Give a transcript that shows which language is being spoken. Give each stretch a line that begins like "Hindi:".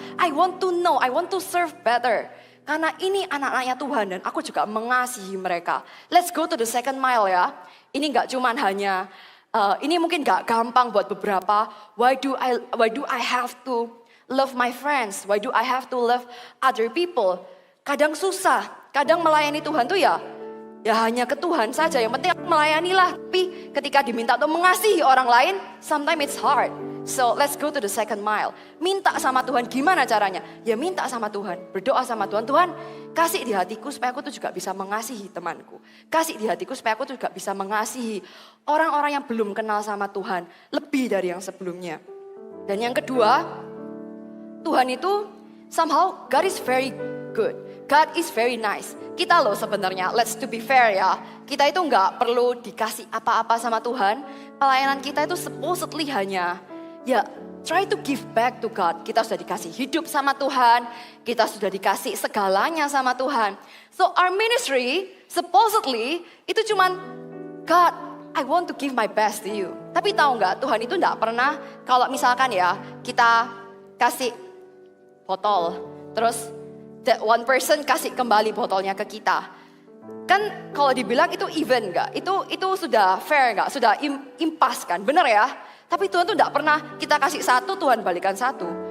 English: I want to know, I want to serve better.
Indonesian: Karena ini anak-anaknya Tuhan dan aku juga mengasihi mereka.
English: Let's go to the second mile ya.
Indonesian: Ini nggak cuman hanya ini mungkin gak gampang buat beberapa.
English: Why do I have to love my friends? Why do I have to love other people?
Indonesian: Kadang susah, kadang melayani Tuhan tuh ya hanya ke Tuhan saja. Yang penting aku melayanilah. Tapi ketika diminta untuk mengasihi orang lain,
English: sometimes it's hard. So let's go to the second mile.
Indonesian: Minta sama Tuhan, gimana caranya? Ya minta sama Tuhan, berdoa sama Tuhan. Tuhan, kasih di hatiku supaya aku tuh juga bisa mengasihi temanku. Kasih di hatiku supaya aku tuh juga bisa mengasihi orang-orang yang belum kenal sama Tuhan. Lebih dari yang sebelumnya. Dan yang kedua, Tuhan itu
English: somehow God is very good. God is very nice.
Indonesian: Kita loh sebenarnya,
English: let's to be fair ya.
Indonesian: Kita itu nggak perlu dikasih apa-apa sama Tuhan. Pelayanan kita itu
English: supposedly
Indonesian: hanya
English: try to give back to God.
Indonesian: Kita sudah dikasih hidup sama Tuhan. Kita sudah dikasih segalanya sama Tuhan.
English: So our ministry supposedly
Indonesian: itu cuman
English: God, I want to give my best to you.
Indonesian: Tapi tahu nggak, Tuhan itu nggak pernah kalau misalkan ya kita kasih botol, terus
English: that one person
Indonesian: kasih kembali botolnya ke kita. Kan kalau dibilang itu even nggak? Itu sudah fair nggak? Sudah impas kan? Bener ya? Tapi Tuhan tuh nggak pernah kita kasih satu, Tuhan balikan satu.